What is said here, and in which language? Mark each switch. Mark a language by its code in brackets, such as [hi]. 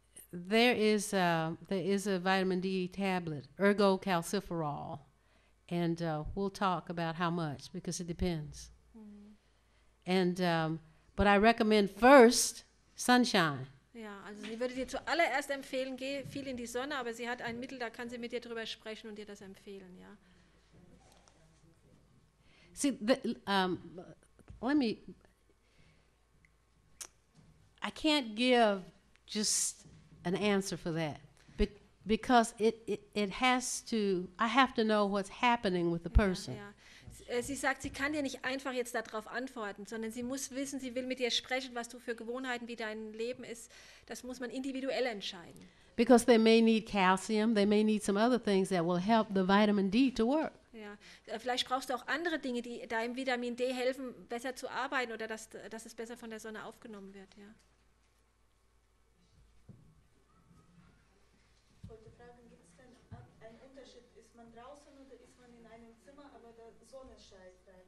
[en] There is a vitamin D tablet, ergocalciferol, and we'll talk about how much because it depends. And but I recommend first sunshine. [de] Ja, also sie würde dir zuallererst empfehlen, geh viel in die Sonne, aber sie hat ein Mittel, da kann sie mit dir drüber sprechen und dir das empfehlen, ja. [en] See, I can't give just an answer for that because it has to. I have to know what's happening with the person. [de] Ja. Sie sagt, sie kann dir nicht einfach jetzt darauf antworten, sondern sie muss wissen, sie will mit dir sprechen, was du für Gewohnheiten, wie dein Leben ist. Das muss man individuell entscheiden. [en] Because they may need calcium, they may need some other things that will help the vitamin D to work. [de] Ja. Vielleicht brauchst du auch andere Dinge, die deinem Vitamin D helfen, besser zu arbeiten oder dass es besser von der Sonne aufgenommen wird. Ja. Ich wollte fragen, gibt es denn einen Unterschied? Ist man draußen oder ist man in einem Zimmer, aber der Sonne scheint rein?